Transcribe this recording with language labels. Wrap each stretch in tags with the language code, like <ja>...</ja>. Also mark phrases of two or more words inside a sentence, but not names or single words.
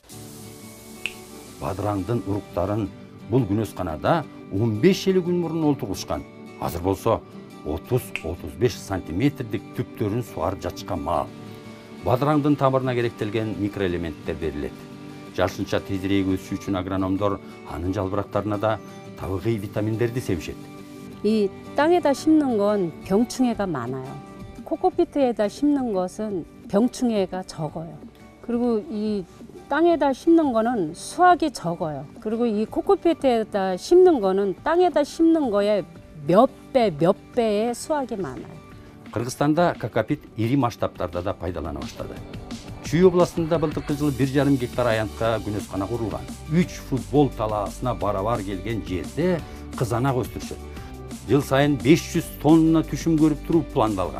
<ky>Бадыраңдын уруктарын бул күнөсканада 15 жыл күн мурун олтургушкан. Азыр болсо 30-35 сантиметрдик түптөрүн сугарып жатышкан маал. Бадыраңдын тамырына керектелген микроэлементтер берилет. Жашылча тезирээк өсүшү үчүн агрономдор анын жалбырактарына да табигый витаминдерди себишет.</ky> <ko>이 땅에다 심는 건 병충해가 많아요. 코코피트에다 심는 것은 병충해가 적어요. 그리고 이 땅에다 심는 거는 수확이 적어요. 그리고 이 코코피트에다 심는 거는 땅에다 심는 거에 몇 배의 수확이 많아요.</ko> <ky>Кыргызстанда кокопит ири масштабтарда да пайдалана баштады. Чүй областында былтыркы жылы 1,5 гектар аянтка күнөскана курулган. 3 футбол талаасына барабар келген жерде кызанак өстүрүшөт. Жыл сайын 500 тонна түшүм көрүп туруп пландалган.</ky>